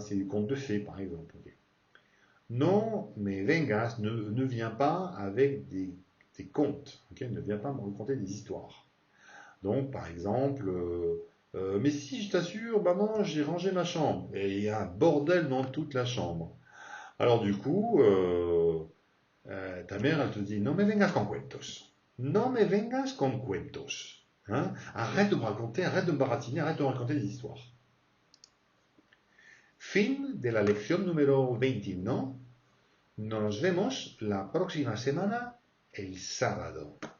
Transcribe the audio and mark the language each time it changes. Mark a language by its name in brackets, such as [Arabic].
[French] C'est des contes de fées, par exemple. Okay? [Spanish] No me vengas, [French] ne viens pas avec des contes. Okay? Ne viens pas me raconter des histoires. Donc, par exemple, mais si, je t'assure, maman, j'ai rangé ma chambre. Et il y a un bordel dans toute la chambre. Alors, du coup, ta mère, elle te dit, [Spanish] no me vengas con cuentos. No me vengas con cuentos. Hein? [French] Arrête de me raconter, arrête de me baratiner, arrête de me raconter des histoires. [Spanish] Fin de la lección número 21. Nos vemos la próxima semana, el sábado.